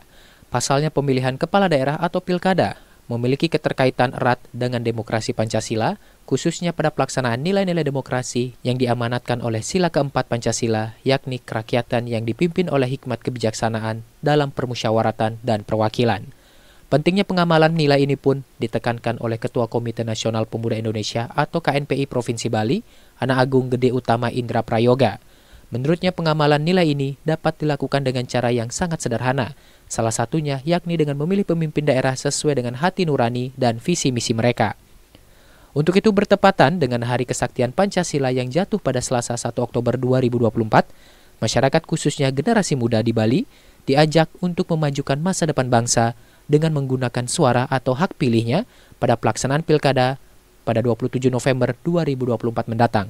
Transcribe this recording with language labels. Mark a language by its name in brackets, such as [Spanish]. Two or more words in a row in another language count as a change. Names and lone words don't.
[Indonesian] Pasalnya pemilihan kepala daerah atau pilkada memiliki keterkaitan erat dengan demokrasi Pancasila, khususnya pada pelaksanaan nilai-nilai demokrasi yang diamanatkan oleh sila keempat Pancasila, yakni kerakyatan yang dipimpin oleh hikmat kebijaksanaan dalam permusyawaratan dan perwakilan. Pentingnya pengamalan nilai ini pun ditekankan oleh Ketua Komite Nasional Pemuda Indonesia atau KNPI Provinsi Bali, Anak Agung Gede Utama Indra Prayoga. Menurutnya pengamalan nilai ini dapat dilakukan dengan cara yang sangat sederhana, salah satunya yakni dengan memilih pemimpin daerah sesuai dengan hati nurani dan visi misi mereka. Untuk itu bertepatan dengan Hari Kesaktian Pancasila yang jatuh pada Selasa 1 Oktober 2024, masyarakat khususnya generasi muda di Bali diajak untuk memajukan masa depan bangsa dengan menggunakan suara atau hak pilihnya pada pelaksanaan pilkada pada 27 November 2024 mendatang.